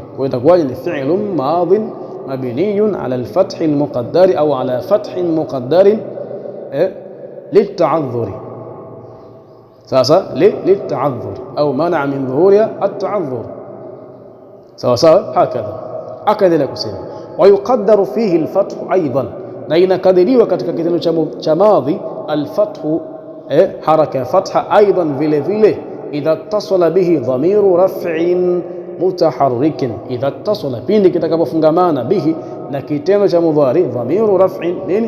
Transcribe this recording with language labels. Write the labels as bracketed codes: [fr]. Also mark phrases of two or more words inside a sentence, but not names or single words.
[sw] Kwa hiyo itakuwa ni [ar] فعل ماض مبني على الفتح المقدر أو على فتح مقدر للتعذر. Sasa للتعذر أو منع من ظهورها التعذر. [sw] Sawa sawa, hakadha. Akaendelea kusema [ar] ويقدر فيه الفتح أيضا، [sw] na inakadiriwa katika kitendo cha [ar] ماضي الفتح حركة فتحة أيضا [sw] vile vile, [ar] إذا اتصل به ضمير رفع متحرك، إذا اتصل, [sw] pindi kitakapofungamana, [ar] bihi, [sw] na kitendo cha [ar] مضارع، ضمير رفع, nini?